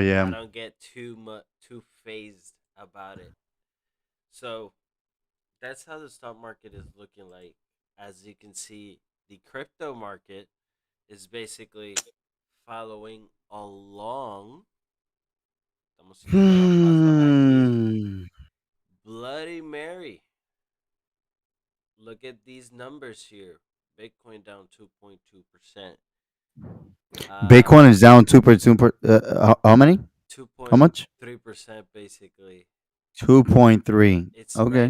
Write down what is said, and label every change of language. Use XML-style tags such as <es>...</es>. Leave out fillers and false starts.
<en>yeah. don't get too phased about it. So that's how the stock market is looking like. As you can see, the crypto market is basically following along.</en> <es>Estamos siguiendo los pasos aquí. Hmm.</es> <en>Bloody Mary. Look at these numbers here. Bitcoin down 2.2%. Bitcoin Uh, is down 2%. How many? How much? 2.3% basically. 2.3. It's right Okay.</en>